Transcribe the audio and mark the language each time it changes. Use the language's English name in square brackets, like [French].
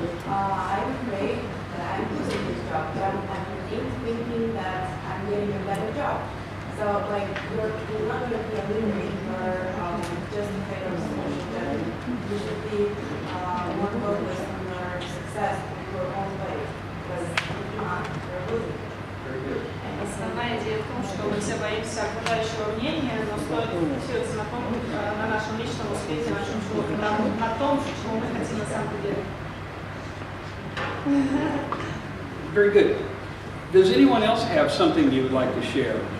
[English] I'm afraid that I'm losing this job, but I'm thinking that I'm getting a better job. So, like, you're not going to be a leader if you're just afraid of social judgment. You should be more focused on your success in your own way, because if not, you're losing. [Russian] Основная идея в том, что мы все боимся окружающего мнения, но стоит фокусироваться на нашем личном успехе, на том, чему мы хотим на самом деле. [English] Very good. Does anyone else have something you would like to share?